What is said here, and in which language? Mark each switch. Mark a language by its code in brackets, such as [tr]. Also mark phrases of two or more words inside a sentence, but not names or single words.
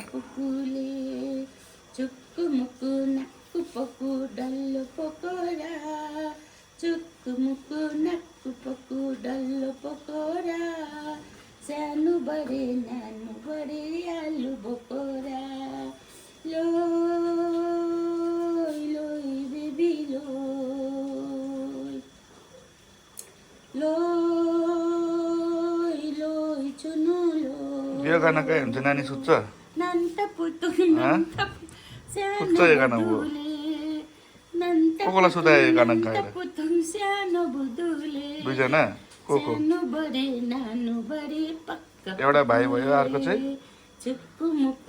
[ne] पुकुले चुक्कुमुक्कु नक्कु पक्कु डल्लो पकोडा चुक्कुमुक्कु नक्कु पक्कु डल्लो पकोडा सानो बडे नानु बडे आलु बकोडा लोई लोई बेबी लोई लोई लोई चुनु लोई यो गाना के हुन्छ नानी सुत्छ नन्ता पुतुङ नन्ता सुत्छ यो गाना हो कोकोलाई सुतायो यो गाना गाएर पुतुङ सानो बुदुले दुईजना को सानो बडे नानु बडे पक्का एउटा भाइ भयो अर्को चाहिँ चुक्कुमुक्कु